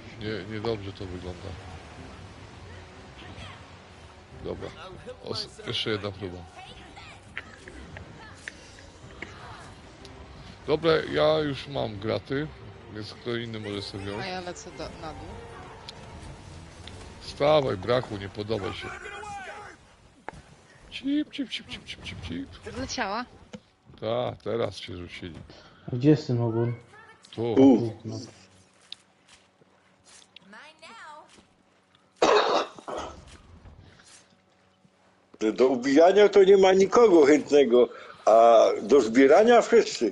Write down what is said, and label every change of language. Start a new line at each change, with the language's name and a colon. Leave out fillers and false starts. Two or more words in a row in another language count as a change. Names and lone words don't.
Polish: Niedobrze to wygląda. Dobra. Jeszcze jedna próba. Dobra, ja już mam graty, więc kto inny może sobie A wziąć. ja lecę na dół. Wstawaj, brachu, nie podoba się. Cip, cip, cip, cip, cip, cip, cip. Zleciała? Tak, teraz się rzucili. A gdzie jest ten ogon? Tu. No. Do ubijania to nie ma nikogo chętnego, a do zbierania wszyscy.